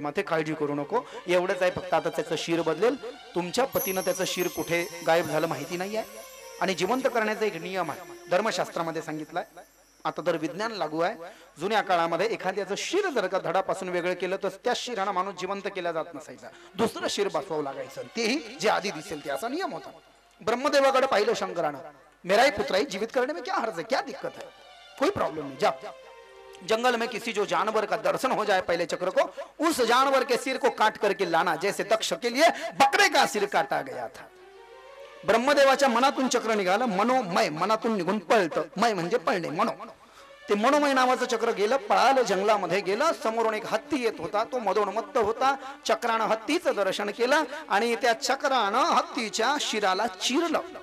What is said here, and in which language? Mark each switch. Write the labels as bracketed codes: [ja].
[mr] माते काळजी करू नको, एवढंच आहे फक्त. आता त्याचं शिर बदलेल. तुमच्या पतीनं त्याचं शिर कुठे गायब झालं माहिती नाही आहे आणि जिवंत करण्याचा एक नियम आहे, धर्मशास्त्रामध्ये सांगितलाय. आता तर विज्ञान लागू आहे. जुन्या काळामध्ये एखाद्याचं शिर जर का धडापासून वेगळं केलं तर त्या शिरानं माणूस जिवंत केला जात नसायचा, दुसरं शिर बसवावं लागायचं, तेही जे आधी दिसेल ते, असा नियम होता. ब्रह्मदेवाकडे पाहिलं शंकरानं, [hi] मेरा ही पुत्र है, जीवित करने में क्या हर्ज है, क्या दिक्कत है, कोई प्रॉब्लम नहीं. जा जंगल में किसी जो जानवर का दर्शन हो जाए पहले चक्र को, उस जानवर के सिर को काट करके लाना, जैसे दक्ष के लिए बकरे का सिर काटा गया था. [mr] ब्रह्मदेवाच्या मनातून चक्र निघालं. मनोमय, मनातून निघून पळतं. मय म्हणजे पळणे, मनो. ते मनोमय नावाचं चक्र गेलं, पळालं, जंगलामध्ये गेलं. समोरून एक हत्ती येत होता, तो मदोन्मत्त होता. चक्रानं हत्तीचं दर्शन केलं आणि त्या चक्रानं हत्तीच्या शिराला चिरलं.